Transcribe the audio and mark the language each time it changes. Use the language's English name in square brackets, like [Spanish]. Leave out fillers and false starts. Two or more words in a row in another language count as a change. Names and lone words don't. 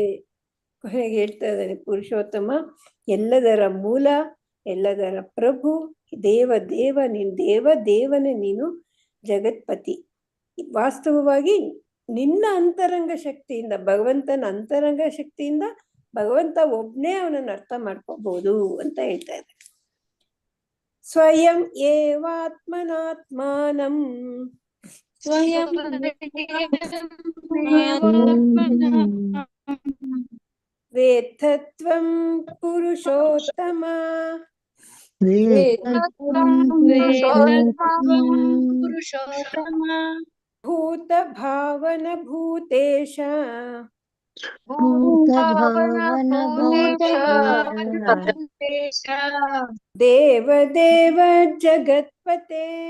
[Kannada] ಕೊನೆಗೆ ಹೇಳ್ತಾ ಇದ್ದಾನೆ ಪುರುಷೋತ್ತಮ, ಎಲ್ಲದರ ಮೂಲ, ಎಲ್ಲದರ ಪ್ರಭು, ದೇವದೇವ, ನೀನು ದೇವದೇವನೇ, ನೀನು ಜಗತ್ಪತಿ. ವಾಸ್ತವವಾಗಿ ನಿನ್ನ ಅಂತರಂಗ ಶಕ್ತಿಯಿಂದ, ಭಗವಂತನ ಅಂತರಂಗ ಶಕ್ತಿಯಿಂದ ಭಗವಂತ ಒಬ್ನೇ ಅವನನ್ನು ಅರ್ಥ ಮಾಡ್ಕೋಬಹುದು ಅಂತ ಹೇಳ್ತಾ ಇದ್ದಾರೆ. [Sanskrit] ಸ್ವಯಂ ಏವಾತ್ಮನಾತ್ಮಾನಂ ವೇತ್ತತ್ವಂ ಪುರುಷೋತ್ತಮ ಭೂತ ಭಾವನ ಭೂತೇಶ ದೇವದೇವ ಜಗತ್ಪತೆ.